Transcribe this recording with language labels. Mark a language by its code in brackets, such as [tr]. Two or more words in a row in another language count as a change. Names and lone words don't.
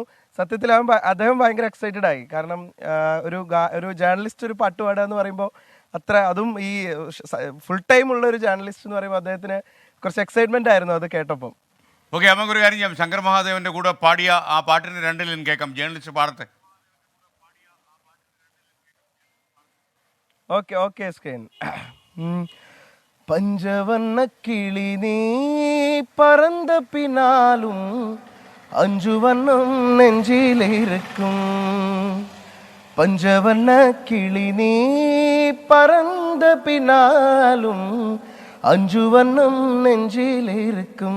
[ml] സത്യത്തിൽ അദ്ദേഹം ഭയങ്കര എക്സൈറ്റഡ് ആയി. കാരണം ഒരു ജേർണലിസ്റ്റ് ഒരു പാട്ട് പാടുക എന്ന് പറയുമ്പോൾ അതും ഈ [en] full time [ml] ഉള്ള ഒരു ജേർണലിസ്റ്റ് എന്ന് പറയുമ്പോൾ അദ്ദേഹത്തിന് കുറച്ച് എക്സൈറ്റ്മെന്റ് ആയിരുന്നു അത് കേട്ടപ്പം. ഓക്കെ, നമുക്കൊരു കാര്യം ചെയ്യാം. ശങ്കർ മഹാദേവന്റെ കൂടെ പാടിയ ആ പാട്ടിന് 2 ലൈൻ കേൾക്കാം. ജേർണലിസ്റ്റ് പാടട്ടെ. [en] okay scan. [ta] பஞ்சவண்ண கிளி நீ பறந்த பின்னாலும் 5 வண்ணம் நெஞ்சில் இருக்கும். பஞ்சவண்ண கிளி நீ பறந்த பின்னாலும் 5 வண்ணம் நெஞ்சில் இருக்கும்.